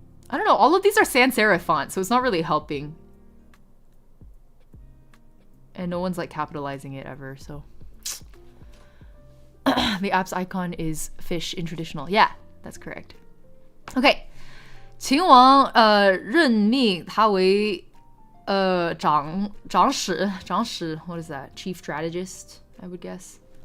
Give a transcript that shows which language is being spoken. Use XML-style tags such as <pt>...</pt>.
<en>I don't know, all of these are sans serif font, so it's not really helping. And no one's like capitalizing it ever, so. The app's icon is fish in traditional. Yeah, that's correct. Okay.</en> <zh>秦王任命他为长史</zh> <en>what is that? Chief strategist, I would guess.</en>